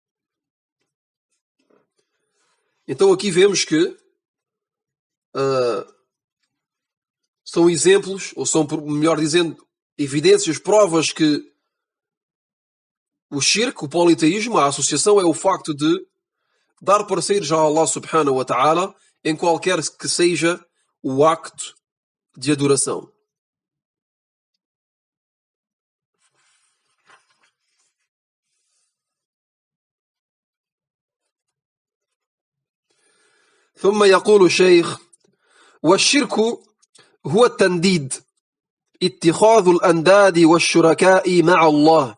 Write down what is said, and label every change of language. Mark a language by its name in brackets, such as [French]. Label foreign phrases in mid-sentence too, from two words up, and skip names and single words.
[Portuguese] Então aqui vemos que são exemplos, ou são, melhor dizendo, evidências, provas que o shirk, o politeísmo, a associação, é o facto de dar parceiros a Allah [Arabic] سبحانه وتعالى [Portuguese] em qualquer que seja o acto de adoração. [Arabic] ثم يقول الشيخ: والشرك هو التنديد، اتخاذ الأنداد والشركاء مع الله.